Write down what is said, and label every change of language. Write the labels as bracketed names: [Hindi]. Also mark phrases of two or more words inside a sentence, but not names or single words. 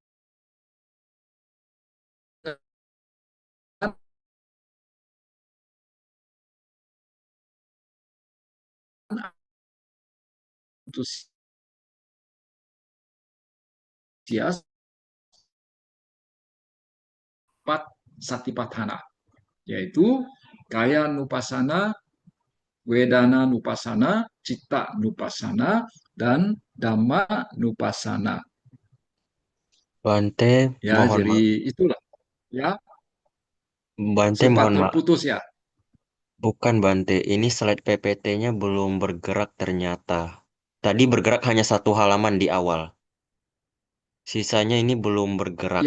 [Pali] antusias pat satipatthana, yaitu kaya nupasana, wedana nupasana, citta nupasana, dan dhamma nupasana. [Indonesian] Bante, Ya, mohon jadi maaf. itulah. Ya, Bante, sempat mohon maaf. terputus ya. Bukan Bante, ini slide PPT-nya belum bergerak ternyata. Tadi bergerak hanya satu halaman di awal. Sisanya ini belum bergerak.